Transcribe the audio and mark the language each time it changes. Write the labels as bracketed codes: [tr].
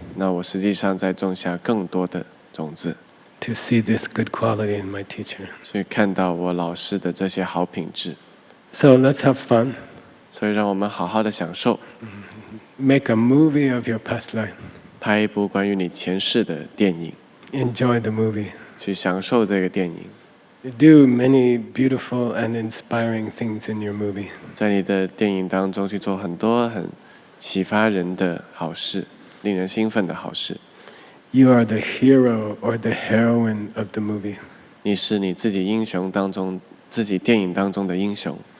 [zh] 那我实际上在种下更多的种子， [en] to see this good quality in my teacher. [zh] 去看到我老师的这些好品质。 [en] So let's have fun. [zh] 所以让我们好好的享受， [en] Make a movie of your past life. [zh] 拍一部关于你前世的电影， [en] Enjoy the movie. [zh] 去享受这个电影。 [en] Do many beautiful and inspiring things in your movie. [zh] 在你的电影当中去做很多很启发人的好事，令人兴奋的好事。 [en] You are the hero or the heroine of the movie. [zh] 你是你自己英雄当中，自己电影当中的英雄，